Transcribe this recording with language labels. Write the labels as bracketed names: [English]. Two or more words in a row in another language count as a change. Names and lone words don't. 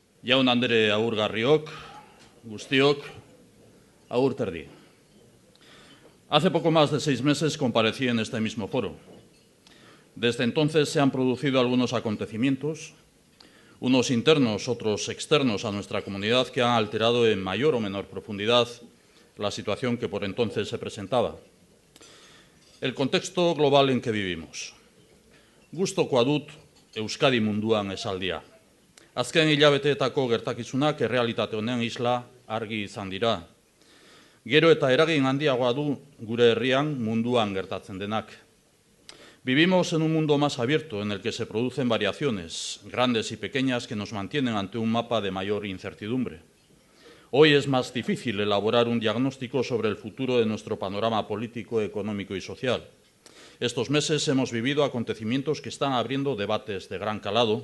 [Basque] Jaun Andere agurgarriok, guztiok, agur terdi. [Spanish] Hace poco más de 6 meses comparecí en este mismo foro. Desde entonces se han producido algunos acontecimientos, unos internos, otros externos a nuestra comunidad, que han alterado en mayor o menor profundidad la situación que por entonces se presentaba. El contexto global en que vivimos. [Basque] Gustukoa dut Euskadi munduan esaldia. Azken hilabeteetako gertakizunak errealitate honen isla argi izan dira. Gero eta eragin handiagoa du gure herrian munduan gertatzen denak. [Spanish] Vivimos en un mundo más abierto en el que se producen variaciones, grandes y pequeñas, que nos mantienen ante un mapa de mayor incertidumbre. Hoy es más difícil elaborar un diagnóstico sobre el futuro de nuestro panorama político, económico y social. Estos meses hemos vivido acontecimientos que están abriendo debates de gran calado.